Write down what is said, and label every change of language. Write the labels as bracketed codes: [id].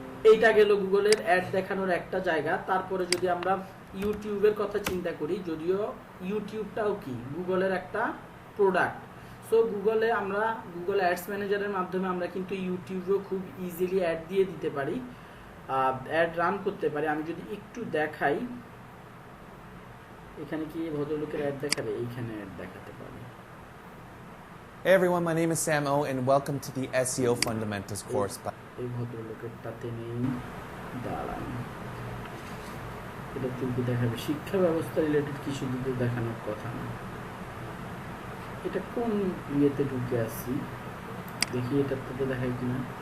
[bn] এইটা গেল গুগলের অ্যাড দেখানোর একটা জায়গা। তারপরে যদি আমরা ইউটিউবের কথা চিন্তা করি, যদিও ইউটিউবটাও কি গুগলের একটা প্রোডাক্ট। সো গুগলে আমরা গুগল অ্যাডস ম্যানেজারের মাধ্যমে আমরা কিন্তু ইউটিউবেও খুব ইজিলি অ্যাড দিয়ে দিতে পারি, অ্যাড রান করতে পারি। আমি যদি একটু দেখাই, এখানে কি ভদ্রলোকের অ্যাড দেখাবে? এইখানে অ্যাড দেখাতে পারি। [en] Hey everyone, my name is Sam O and welcome to the SEO Fundamentals course. [bn] এই ভদ্রলোকেরটাতে নেই, দাঁড়ান, এটা তুলতে দেখাবে। শিক্ষা ব্যবস্থা রিলেটেড কিছু দিকে দেখানোর কথা না। এটা কোন ইয়েতে ঢুকে আসছি দেখি, এটার থেকে দেখাই কিনা।